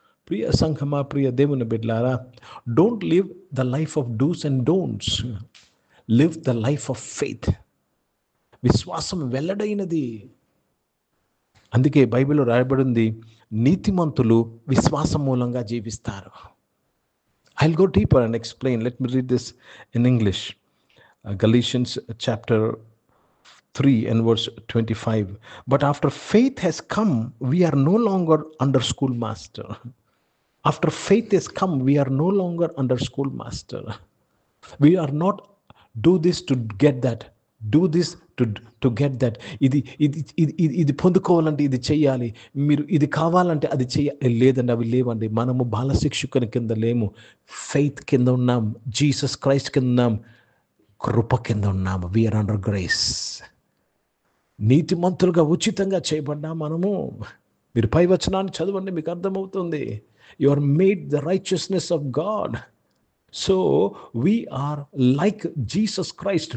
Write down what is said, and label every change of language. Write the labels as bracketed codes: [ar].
[te] ప్రియ సంఘమా, ప్రియ దేవుని బిడ్డలారా, [en] Don't live the life of dos and don'ts, live the life of faith. [te] విశ్వాసం వెల్లడైనది. అందుకే బైబిల్లో రాయబడింది, నీతిమంతులు విశ్వాసం మూలంగా జీవిస్తారు. [en] I'll go deeper and explain. Let me read this in English. Galatians chapter 3 and verse 25. But after faith has come, we are no longer under schoolmaster. After faith has come, we are no longer under schoolmaster. We are not do this to get that. Do this to get that. [te] ఇది పొందుకోవాలంటే ఇది చెయ్యాలి, మీరు ఇది కావాలంటే అది చెయ్యాలి. లేదండి, అవి లేవండి. మనము బాలశిక్షకుని కింద లేము, ఫెయిత్ కింద ఉన్నాం, జీసస్ క్రైస్ట్ కింద ఉన్నాం, కృప కింద ఉన్నాము. [en] We are under grace. [te] నీతిమంతులుగా ఉచితంగా చేయబడ్డా మనము. మీరు పై వచనాన్ని చదవండి, మీకు అర్థమవుతుంది. [en] You are made the righteousness of God. So we are like Jesus Christ.